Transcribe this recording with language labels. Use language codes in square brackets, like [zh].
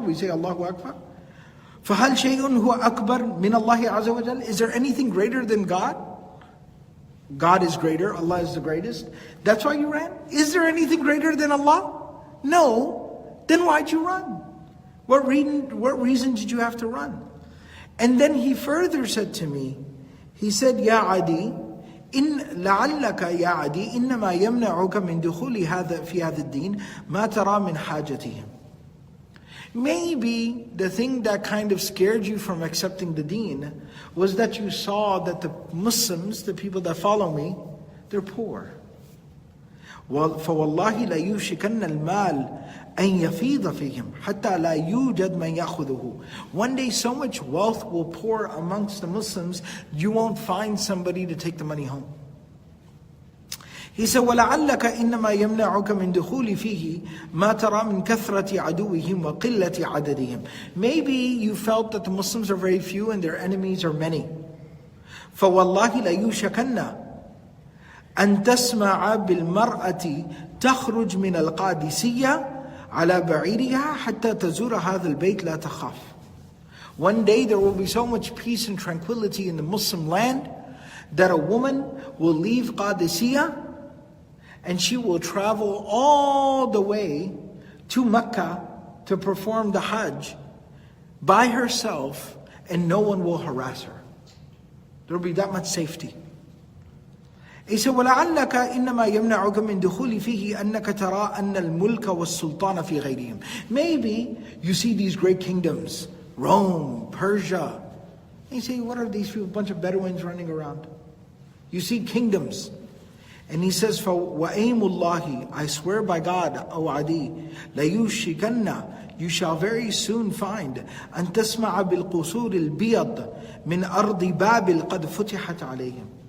[en] We say Allahu Akbar. [ar] فَهَلْ شَيْءٌ هُوَ أَكْبَرْ مِنَ اللَّهِ عَزَّ وَجَلَّ. [en] Is there anything greater than God? God is greater, Allah is the greatest. That's why you ran? Is there anything greater than Allah? No. Then why'd you run? What reason did you have to run? And then he further said to me, he said, "Ya Adiy, [ar] إن لعلك يا عدي إنما يمنعك من دخول هذا في هذا الدين ما ترى من حاجتهم." [en] Maybe the thing that kind of scared you from accepting the deen was that you saw that the Muslims, the people that follow me, they're poor. [ar] فَوَاللَّهِ لَيُوشِكَنَّ الْمَالِ أَنْ يَفِيضَ فِيهِمْ حَتَّى لَا يُوجَدْ مَنْ يَأْخُذُهُ. [en] One day so much wealth will pour amongst the Muslims, you won't find somebody to take the money home. He said, [ar] وَلَعَلَّكَ إِنَّمَا يَمْنَعُكَ مِنْ دُخُولِ فِيهِ مَا تَرَى مِنْ كَثْرَةِ عَدُوِّهِمْ وَقِلَّةِ عَدَدِهِمْ. [en] Maybe you felt that the Muslims are very few and their enemies are many. [ar] فَوَاللَّهِ لَيُوشَكَنَّ أن تسمع بالمرأة تخرج من القادسية على بعيرها حتى تزور هذا البيت لا تخاف. [en] One day there will be so much peace and tranquility in the Muslim land that a woman will leave Qadisiyah and she will travel all the way to Mecca to perform the Hajj by herself and no one will harass her. There will be that much safety. He said, [ar] وَلَعَلَّكَ إِنَّمَا يَمْنَعُكَ مِنْ دُخُولِ فِيهِ أَنَّكَ تَرَىٰ أَنَّ الْمُلْكَ وَالسُّلْطَانَ فِي غَيْرِهِمْ. [en] Maybe you see these great kingdoms, Rome, Persia. And you say, what are these people? A bunch of Bedouins running around. You see kingdoms. And he says, [ar] وَأَيْمُ اللَّهِ, [en] I swear by God, O Adiy, [ar] لَيُوشِكَنَّ, [en] you shall very soon find [ar] أَن تَسْمَعَ بِالْقُصُورِ الْبِيَضِ مِنْ أَرْضِ بَابِلْ قَدْ فُتِحَتْ عَلَيْهِمْ.